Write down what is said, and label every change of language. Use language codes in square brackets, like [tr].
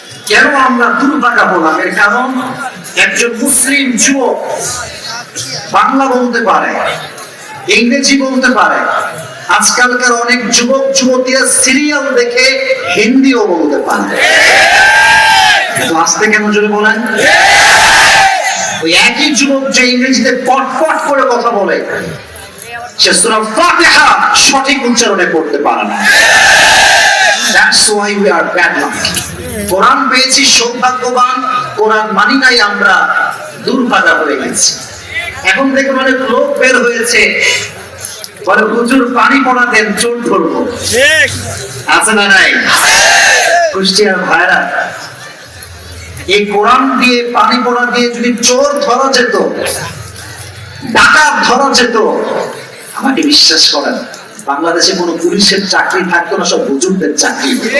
[bn] কেন আমরা দুর্ভাগা হলাম? এর কারণ একজন মুসলিম যুবক বাংলা বলতে পারে, ইংরেজি বলতে পারে, আজকালকার অনেক যুবক যুবতীরা সিরিয়াল দেখে হিন্দিও বলতে পারে। আস্তে কেন জোরে বলেন? ওই একই যুবক যে ইংরেজিতে পটপট করে কথা বলে, সে সূরা ফাতিহা সঠিক উচ্চারণে পড়তে পারে না। [en] That's why we are bad luck. [bn] কোরআন পেয়েছি সৌভাগ্যবান, কোরআন মানি নাই আমরা দুর্ভাগা হয়ে গেছি। এখন দেখুন অনেক লোক বের হয়েছে, বলে হুজুর পানি পড়া দেন, চোর ধরবো। আছে না নাই? কুষ্টিয়ার ভাইরা, এই কোরআন দিয়ে, পানি পড়া দিয়ে যদি চোর ধরা যেত, ডাকাত ধরা যেত, আমাকে বিশ্বাস করেন বাংলাদেশে কোনো পুলিশের চাকরি থাকতো না, সব হুজুরদের চাকরি।